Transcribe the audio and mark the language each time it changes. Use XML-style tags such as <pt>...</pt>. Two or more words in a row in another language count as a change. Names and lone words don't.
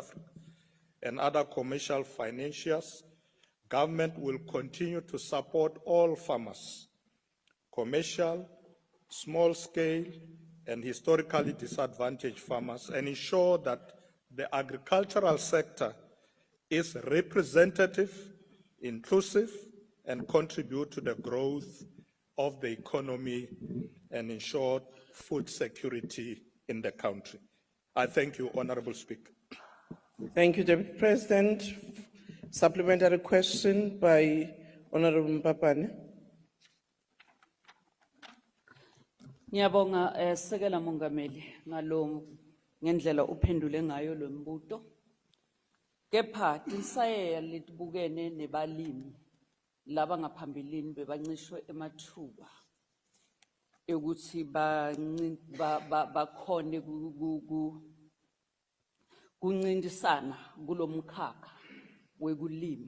<en>Africa and other commercial financiers, government will continue to support all farmers, commercial, small-scale, and historically disadvantaged farmers, and ensure that the agricultural sector is representative, inclusive, and contribute to the growth of the economy and ensure food security in the country. I thank you, Honorable Speaker. Thank you, Deputy President. Supplementary question by Honorable Mpapane.</en> <ss>Ngiyabonga Sekela Mongameli ngalo ngendlela uphendule ngayo lo mbuto. Kepha tinsaye litibukene nebalimi laba ngaphambilini bebancishwe emathuba ukuthi bakhone kuncintisana kulomkhakha wekulima.</ss>